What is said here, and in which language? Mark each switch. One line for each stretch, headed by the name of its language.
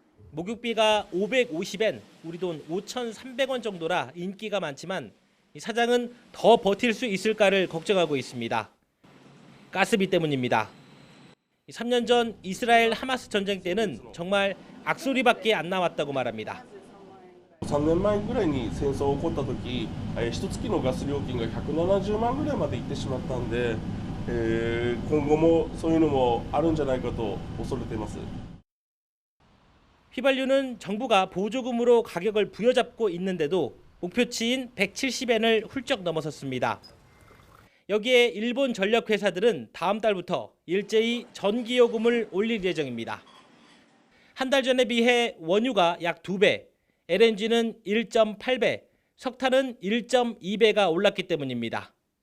Korean: 목욕비가 550엔, 우리 돈 5,300원 정도라 인기가 많지만 사장은 더 버틸 수 있을까를 걱정하고 있습니다. 가스비 때문입니다. 3년 전 이스라엘 하마스 전쟁 때는 정말 악소리밖에 안 나왔다고 말합니다.
Japanese: 3年前ぐらいに戦争起こった時、1月のガス料金が170万ぐらいまでいってしまったんで、今後もそういうのもあるんじゃないかと恐れています。
Korean: 휘발유는 정부가 보조금으로 가격을 부여잡고 있는데도 목표치인 170엔을 훌쩍 넘어섰습니다. 여기에 일본 전력 회사들은 다음 달부터 일제히 전기요금을 올릴 예정입니다. 한 달 전에 비해 원유가 약 2배, LNG는 1.8배, 석탄은 1.2배가 올랐기 때문입니다.